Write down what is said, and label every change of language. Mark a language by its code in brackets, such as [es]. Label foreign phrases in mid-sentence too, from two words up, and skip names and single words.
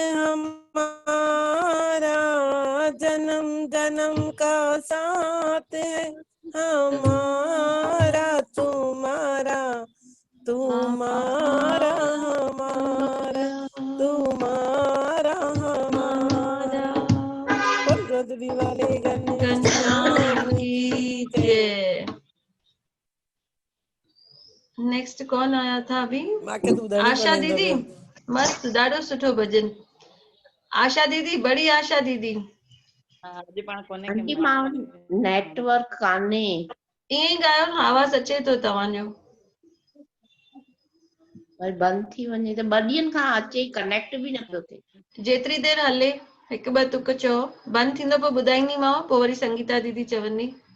[hi] हमारा, जन्म जन्म का साथ है हमारा तुम्हारा, तुम्हारा हमारा, तुम्हारा हमारा। बोल रुद्री वाले घनश्याम की जय। नेक्स्ट कौन आया था अभी? माके तू [sd] आशा दीदी, मस्त ॾाढो सुठो भजन। आशा दीदी, बड़ी आशा दीदी। आंटी मां नेटवर्क काने, ईअं ई ॻायो न, आवाज़ अचे थो तव्हांजो। वरी बंदि थी वञे त 2 ॾींहंनि खां अचे, कनेक्ट बि न पियो थिए। जेतिरी देर हले, हिकु ॿ तुक चओ, बंदि थींदो पोइ ॿुधाईंदीमांव, पोइ वरी संगीता दीदी चवंदी।